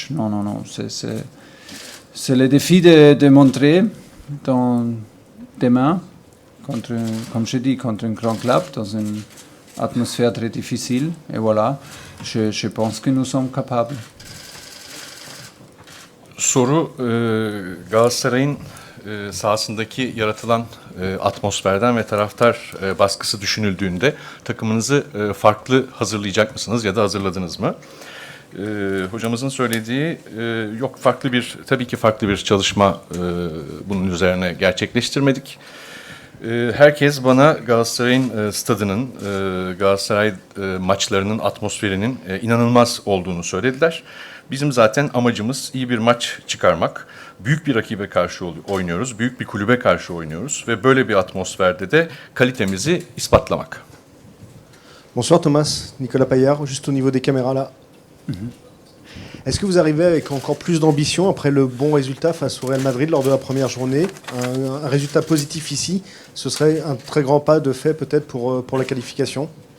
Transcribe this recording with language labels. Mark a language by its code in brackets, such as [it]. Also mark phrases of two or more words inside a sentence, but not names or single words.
[fr] Non. C'est le défi de montrer demain, comme je dis, contre un grand club, dans une atmosphère très difficile. Et voilà, je pense que nous sommes capables. [tr] Soru Galatasaray'ın sahasındaki yaratılan atmosferden ve taraftar baskısı düşünüldüğünde takımınızı farklı hazırlayacak mısınız ya da hazırladınız mı? Hocamızın söylediği yok, tabii ki farklı bir çalışma bunun üzerine gerçekleştirmedik. Herkes bana Galatasaray'ın stadının, Galatasaray maçlarının atmosferinin inanılmaz olduğunu söylediler. Bizim zaten amacımız iyi bir maç çıkarmak. Büyük bir rakibe karşı oynuyoruz, büyük bir kulübe karşı oynuyoruz ve böyle bir atmosferde de kalitemizi ispatlamak. [fr] Bonsoir Thomas, Nicolas Paillard, juste au niveau des caméras là. Est-ce que vous arrivez avec encore plus d'ambition après le bon résultat face au Real Madrid lors de la première journée? Un résultat positif ici, ce serait un très grand pas de fait peut-être pour la qualification?